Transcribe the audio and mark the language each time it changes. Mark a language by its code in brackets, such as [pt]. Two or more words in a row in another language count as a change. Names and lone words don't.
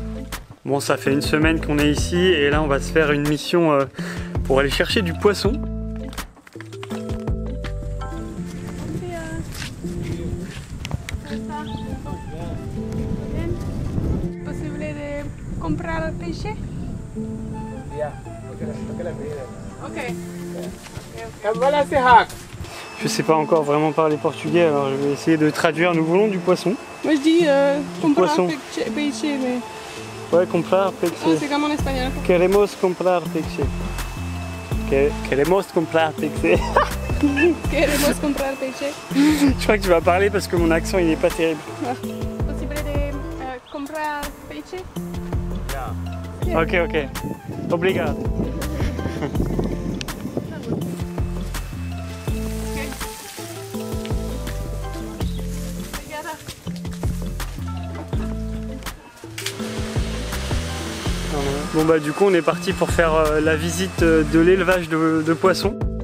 [fr] Bon, ça fait une semaine qu'on est ici et là on va se faire une mission pour aller chercher du poisson. Possible de [pt] comprar peixe? [fr] Yeah, Ok. Je sais pas encore vraiment parler portugais, alors je vais essayer de traduire. Nous voulons du poisson. Moi je dis comprar poisson. peixe, mais Ouais, [pt] comprar peixe. [fr] c'est comme en espagnol. [pt] Queremos comprar peixe. Queremos comprar peixe. Queremos comprar peixe. [fr] Je crois que tu vas parler parce que mon accent il n'est pas terrible. Possible de [pt] comprar peixe? [fr] Ok. Obrigado. Bon bah du coup on est parti pour faire la visite de l'élevage de poissons.